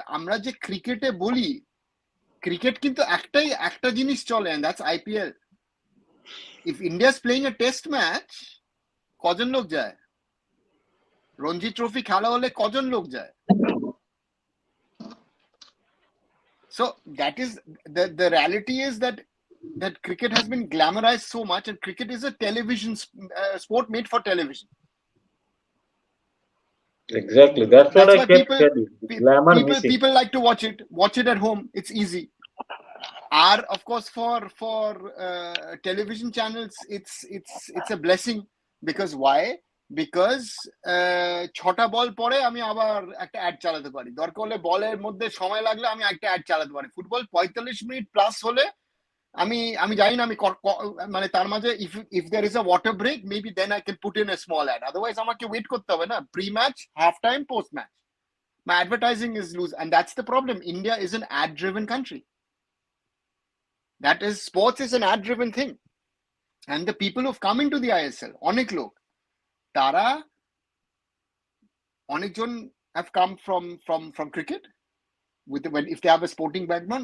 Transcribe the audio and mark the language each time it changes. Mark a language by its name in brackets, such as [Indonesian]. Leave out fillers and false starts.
[Bangla] আমরা যে ক্রিকেটে বলি, ক্রিকেট কিন্তু একটা জিনিস চলে, [English] and that's IPL. If India is playing a test match, [Bangla] কজন লোক যায়? রঞ্জি ট্রফি খেলা হলে কজন লোক যায়? [English] So that is the reality is that cricket has been glamorized so much, and cricket is a television sport made for television. Exactly, that's what I kept telling you. Glamour people like to watch it at home. It's easy. Are of course for television channels it's a blessing, because why? [Bangla] Because ছটা বল পরে আমি আবার একটা add চালাতে পারি, দরকার হলে বলের মধ্যে সময় লাগলে আমি একটা অ্যাড চালাতে পারি। ফুটবল 45 মিনিট প্লাস হলে আমি জানি না, আমি মানে তার মাঝে [English] if there is a water break, maybe then I can put in a small ad, [Bangla] otherwise আমাকে ওয়েট করতে হবে না, pre match, half time, post match. [English] My advertising is loose, and that's the problem. India is an ad driven country. That is, sports is an ad driven thing, and the people who've come into the ISL, [Bangla] অনেক লোক, তারা অনেকজন [English] have come from cricket if they have a sporting background.